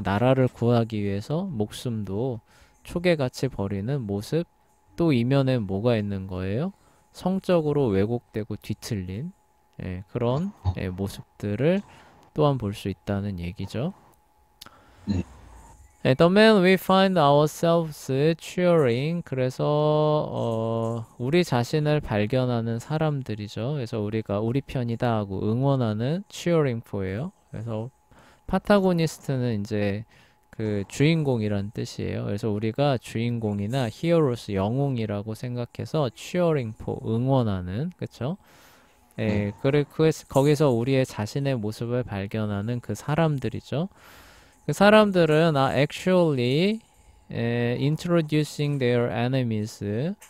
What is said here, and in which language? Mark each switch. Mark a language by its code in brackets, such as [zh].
[ko] 나라를 구하기 위해서 목숨도 초계같이 버리는 모습. 또 이면에 뭐가 있는 거예요? 성적으로 왜곡되고 뒤틀린 그런 모습들을 또한 볼 수 있다는 얘기죠. 네. [en] The man we find ourselves cheering. [ko] 그래서 우리 자신을 발견하는 사람들이죠. 그래서 우리가 우리 편이다 하고 응원하는 [en] cheering for [ko] 예요. 그래서 파타고니스트는 이제 그 주인공이란 뜻이에요. 그래서 우리가 주인공이나 히어로스 영웅이라고 생각해서 [en] cheering for [ko] 응원하는 그쵸? 네. 거기서 우리의 자신의 모습을 발견하는 그 사람들이죠. 그 사람들은 [en] actually introducing their enemies.